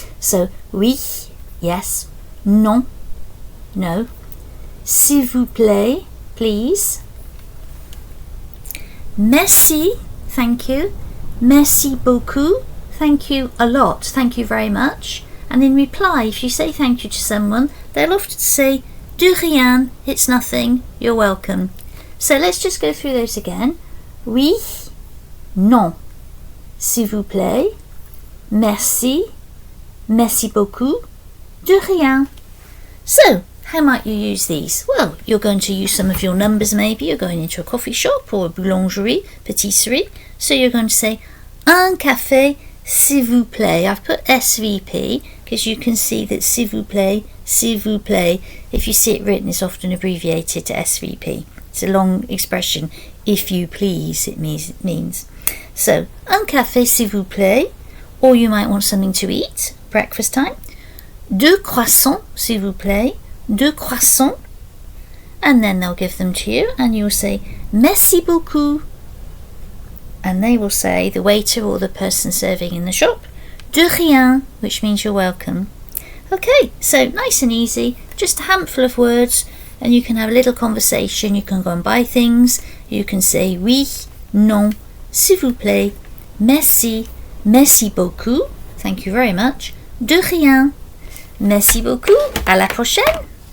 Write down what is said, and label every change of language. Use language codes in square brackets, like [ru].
[en] So [fr] oui, [en] yes, [fr] non, [en] no, [fr] s'il vous plaît, [en] please, [fr] merci, [en] thank you, [fr] merci beaucoup, [en] thank you a lot, thank you very much. And in reply, if you say thank you to someone, they'll often say [fr] de rien, [en] it's nothing, you're welcome. So let's just go through those again. [fr] Oui, non, s'il vous plaît, merci, merci beaucoup, de rien. [en] So, how might you use these? Well, you're going to use some of your numbers maybe. You're going into a coffee shop or a boulangerie, patisserie. So you're going to say, [fr] un café, s'il vous plaît. [en] I've put SVP because you can see that [fr] s'il vous plaît, [en] if you see it written, it's often abbreviated to SVP. It's a long expression, if you please, it means. [fr] So, un café, s'il vous plaît. Or you might want something to eat, breakfast time. Deux croissants, s'il vous plaît. Deux croissants. [en] And then they'll give them to you and you'll say [fr] merci beaucoup. [en] And they will say, the waiter or the person serving in the shop, [fr] de rien, [en] which means you're welcome. Okay, so nice and easy, just a handful of words, and you can have a little conversation. You can go and buy things. You can say [fr] oui, non, s'il vous plaît, merci, merci beaucoup, [en] thank you very much, [fr] de rien. Merci beaucoup, à la prochaine.